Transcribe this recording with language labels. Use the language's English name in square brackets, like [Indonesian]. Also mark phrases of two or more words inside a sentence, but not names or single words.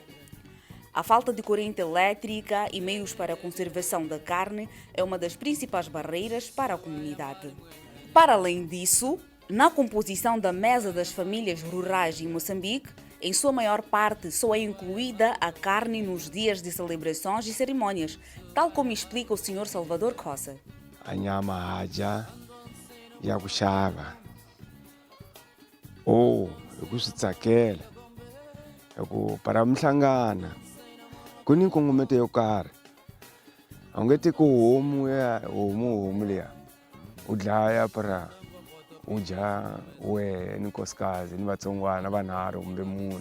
[Portuguese] A falta de corrente elétrica e meios para a conservação da carne é uma das principais barreiras para a comunidade. Para além disso, na composição da mesa das famílias rurais em Moçambique, em sua maior parte só é incluída a carne nos dias de celebrações e cerimônias, tal como explica o Sr. Salvador Cossa. [Tsonga] A nyama haja ya ku xava or hi ku swi tsakela hi ku para mi hlangana ku ni nkongometo yo karhi a wu nge teki homu liya u dlaya para u dya wehe ni nkosikazi ni vatsongwana vanharhu kumbe mune.